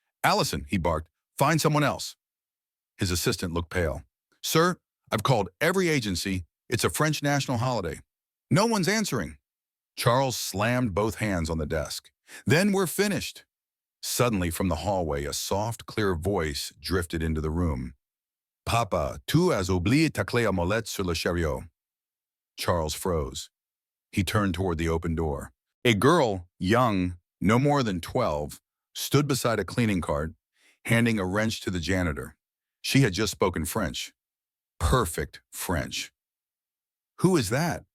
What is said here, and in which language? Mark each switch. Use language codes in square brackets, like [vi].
[en] Allison, he barked, find someone else. His assistant looked pale. Sir, I've called every agency. It's a French national holiday. No one's answering. Charles slammed both hands on the desk. Then we're finished. Suddenly, from the hallway, a soft, clear voice drifted into the room. [fr] Papa, tu as oublié ta clé à molette sur le chariot. [en] Charles froze. He turned toward the open door. A girl, young, no more than 12, stood beside a cleaning cart, handing a wrench to the janitor. She had just spoken French. Perfect French. Who is that?